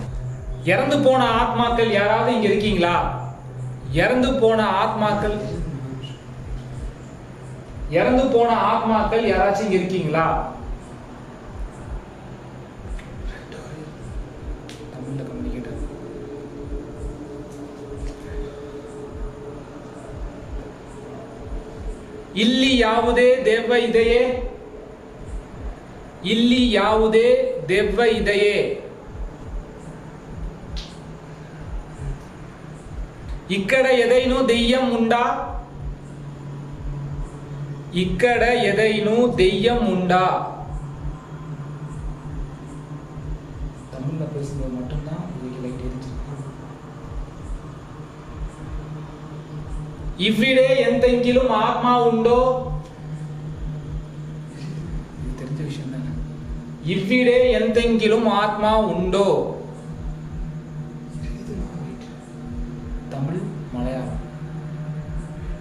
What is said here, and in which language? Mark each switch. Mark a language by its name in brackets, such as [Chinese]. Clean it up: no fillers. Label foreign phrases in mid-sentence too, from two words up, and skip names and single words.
[Tamil] இறந்து போன ஆத்மாக்கள் யாராவது இங்கே இருக்கீங்களா? இறந்து போன ஆத்மாக்கள், இறந்து போன ஆத்மாக்கள் யாராச்சும் இங்க இருக்கீங்களா? தமிழ்ல கம்யூனிகேட். [Kannada] ಇಲ್ಲಿ ಯಾವುದೇ ದೆವ್ವ ಇದೆಯೇ? ಇಲ್ಲಿ ಯಾವುದೇ ದೆವ್ವ ಇದೆಯೇ? [Telugu] ఇక్కడ ఏదైనా దెయ్యం ఉందా? ఇక్కడ ఏదైనా దెయ్యం ఉందా? [Tamil] தமிழ்ல பேசுறது மட்டும்தான் இதுக்கு லைட் எரிஞ்சிருக்கு. [Malayalam] ഇവിടെ എന്തെങ്കിലും ആത്മാ ഉണ്ടോ? [Tamil] ഇത് தெரிஞ்ச விஷயம் தானே. [Malayalam] ഇവിടെ എന്തെങ്കിലും ആത്മാ ഉണ്ടോ? [Tamil] தமிழ், மலையாளம்.